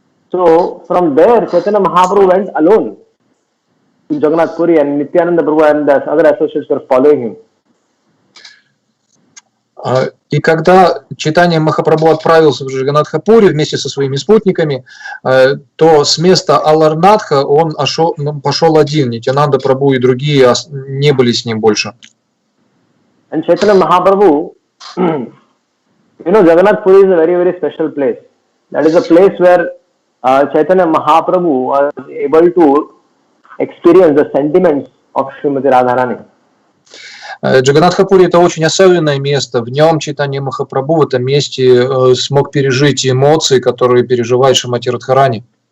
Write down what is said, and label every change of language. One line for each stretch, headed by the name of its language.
English: So from there Chaitanya Mahaprabhu went alone to Jagannath Puri, and Nityananda Prabhu and the other associates were following him.
Russian: И когда Чайтанья Махапрабху отправился в Джаганнатха-Пури вместе со своими спутниками, то с места Аларнатха он пошел один. Нитянанда Прабху и другие не были с ним больше.
English: And Chaitanya Mahaprabhu, Jagannath Puri is a very special place. That is a place where Chaitanya Mahaprabhu was able to experience the sentiments of Srimati Radharani.
Russian: Джаганнатха-Пури — это очень особенное место. В нем Чайтанья Махапрабху в этом месте смог пережить эмоции, которые переживает Шримати Радхарани.